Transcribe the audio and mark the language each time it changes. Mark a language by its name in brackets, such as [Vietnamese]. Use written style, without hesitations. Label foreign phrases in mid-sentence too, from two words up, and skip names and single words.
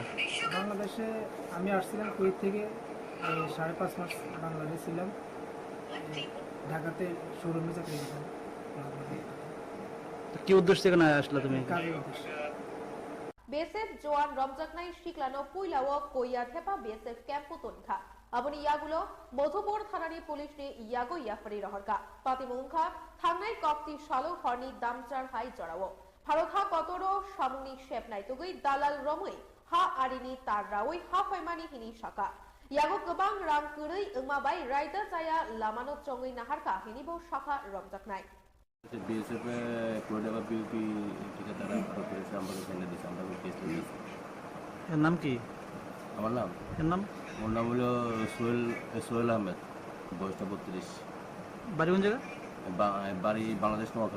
[Bangla] বাংলাদেশে আমি আসছিলাম কুয়েত থেকে, 5.5 মাস বাংলাদেশে ছিলাম, ঢাকাতে শোরুমে চাকরি করতাম। কি উদ্দেশ্য থেকে না আসলে তুমি? কাজের উদ্দেশ্য। [Kok Borok] বিএসএফ জওয়ান রমজাকনাই শিকলানো পুইলাও কইয়া থেপা বিএসএফ ক্যাম্প তনখা আবনি ইয়াগুলো মধুপুর থানানি পুলিশ নি ইয়াগো ইয়াফারি রহরকা পাতিমুংখা থাংনাই কক্তি শালো হরনি দামচার হাই জড়াও ভারতহা কতরো সামুনি শেপ নাইতুগই দালাল রমই হা আরিনি তার রাউই হা ফাইমানি হিনি শাখা ইয়াগো গোবাং রাং কুরৈ ওংমাবাই রাইদা জায়া লামানো চঙ্গই নাহারকা হিনিবো শাখা রমজাকনাই। [Bangla] বিএসএফ কোরিডোর বিউপি থেকে তারা আটক করেছে, আমাকে ফেলে দিয়েছে, আমরা কেস নিয়েছি। এর নাম কি? আমার নাম ওর নাম হলো সোহেল আহমেদ, বয়সটা 32। বাড়ি কোন জায়গা? বাড়ি বাংলাদেশ নোয়াখালী।